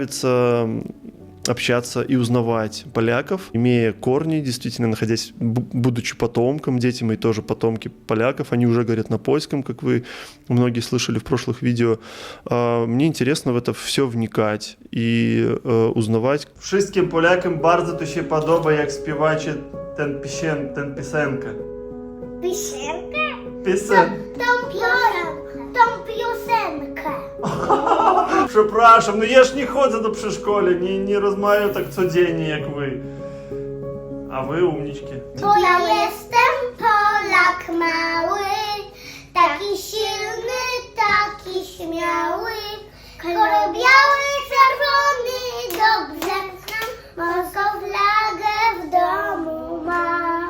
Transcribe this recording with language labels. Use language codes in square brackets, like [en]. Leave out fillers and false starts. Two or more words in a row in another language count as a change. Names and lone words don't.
[ru] Мне нравится общаться и узнавать поляков, имея корни, действительно находясь, будучи потомком, дети мои тоже потомки поляков, они уже говорят на польском, как вы многие слышали в прошлых видео. Мне интересно в это все вникать и узнавать. [pl] Wszystkim Polakom bardzo to się podoba, jak śpiewacie tę piosenkę. [uk] Пісенка? Пісенка. Там пісенка. [pl] Przepraszam, no ja ж nie chodzę do przedszkola, nie rozmawiam tak codziennie jak wy. A wy umniczki. Bo ja jestem Polak mały, taki silny, taki śmiały, kolor biały, czerwony, dobrze znam, polską flagę w domu mam.